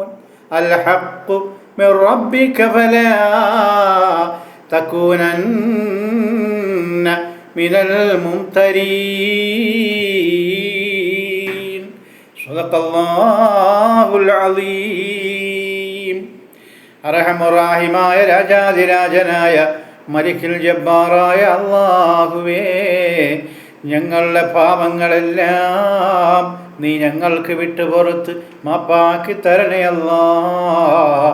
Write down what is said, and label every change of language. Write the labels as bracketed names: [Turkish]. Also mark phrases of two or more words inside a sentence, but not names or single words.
[Arabic] الحق من ربك فلا تكونن من الممترين. صدق الله العظيم. [Malayalam] അർഹമുറാഹിമായ രാജാതിരാജനായ മലിക്കുൽ ജബ്ബാറായ അല്ലാഹുവേ, ഞങ്ങളുടെ പാപങ്ങളെല്ലാം നീ ഞങ്ങൾക്ക് വിട്ടുപുറത്ത് മാപ്പാക്കി തരണേ അല്ലാഹ്.